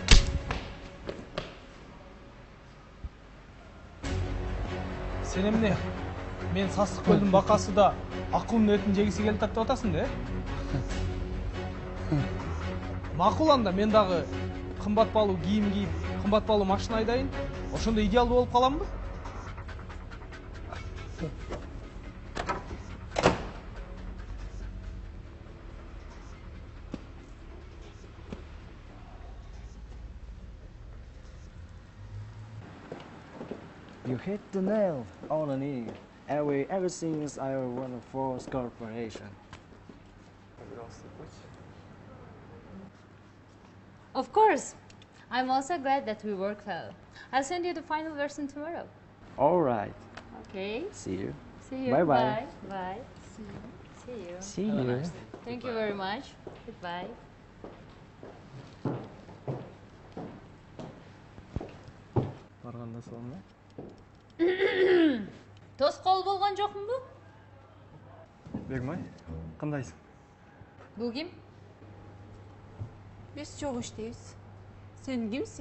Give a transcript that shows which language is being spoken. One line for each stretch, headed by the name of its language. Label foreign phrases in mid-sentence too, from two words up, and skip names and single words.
Kyrgyz: Сен эмне? Мен Састык көлдүн бакасы да акылдын этин жегиси келип атат деп атасың да? Макул анда мен дагы кымбат баалуу кийим кийип, кымбат баалуу машина айдайын. Ошондо идеалдуу болуп каламбы?
English: You hit the nail on the knee. Everything is our wonderful corporation. Of course. I'm also glad that we worked well. I'll send you the final version tomorrow. All right. Okay. See you. See you. Bye-bye. Bye. See you. See Have a you. nice day. Thank you very much. Goodbye.
Kyrgyz: Барганда сонун. Тоскоол болгон жокмунбу? Бегимай, кандайсың? Бул ким? Биз чогуу иштейбиз. Сен кимсиң?